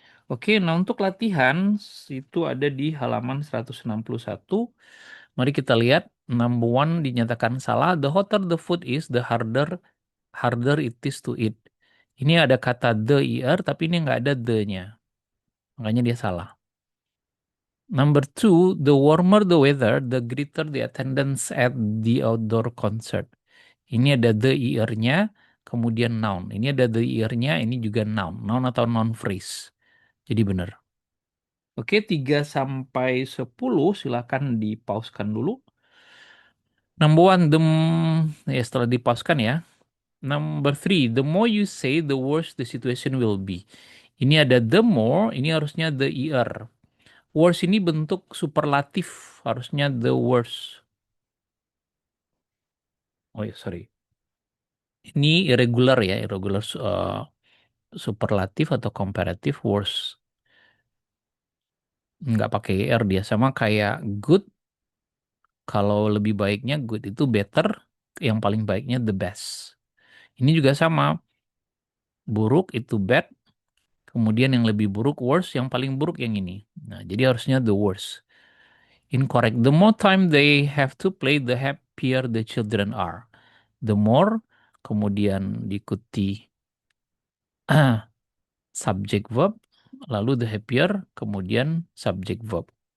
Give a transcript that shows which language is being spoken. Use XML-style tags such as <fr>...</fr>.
<id>Oke, nah untuk latihan itu ada di halaman 161. Mari kita lihat.</id> <en>Number one</en> <id>dinyatakan salah.</id> <en>The hotter the food is, the harder it is to eat.</en> <id>Ini ada kata the er, tapi ini nggak ada the-nya. Makanya dia salah.</id> <en>Number two, the warmer the weather, the greater the attendance at the outdoor concert.</en> <id>Ini ada the er-nya, kemudian noun. Ini ada the er-nya, ini juga noun. Noun atau noun phrase. Jadi benar. Oke, 3 sampai 10 silakan dipauskan dulu.</id> <en>Number one,</en> <id>ya setelah dipauskan ya.</id> <en>Number three, the more you say, the worse the situation will be.</en> <id>Ini ada the more, ini harusnya the er. Worse ini bentuk superlatif, harusnya the worse. Oh ya, sorry. Ini irregular ya, irregular superlatif atau comparative worse. Nggak pakai er dia, sama kayak good. Kalau lebih baiknya good itu better, yang paling baiknya the best. Ini juga sama, buruk itu bad, kemudian yang lebih buruk worse, yang paling buruk yang ini. Nah, jadi harusnya the worst.</id> <en>Incorrect. The more time they have to play, the happier the children are.</en> <id>The more, kemudian diikuti subject verb, lalu the happier, kemudian subject verb.</id>